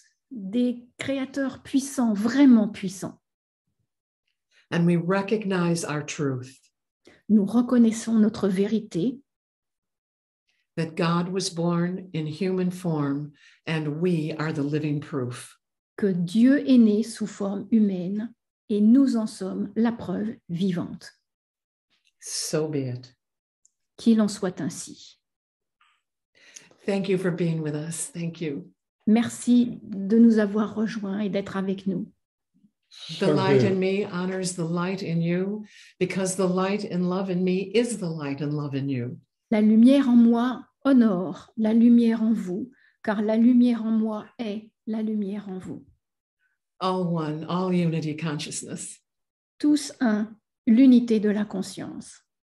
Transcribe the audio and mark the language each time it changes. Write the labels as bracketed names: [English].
[French] Des créateurs puissants, vraiment puissants. [English] And we recognize our truth. [French] Nous reconnaissons notre vérité. [English] That God was born in human form and we are the living proof. [French] Que Dieu est né sous forme humaine et nous en sommes la preuve vivante. [English] So be it. [French] Qu'il en soit ainsi. [English] Thank you for being with us. Thank you. [French] Merci de nous avoir rejoints et d'être avec nous. [English] The light in me honors the light in you because the light and love in me is the light and love in you. [French] La lumière en moi honore la lumière en vous, car la lumière en moi est la lumière en vous. [English] All one, all unity consciousness. [French] Tous un, l'unité de la conscience.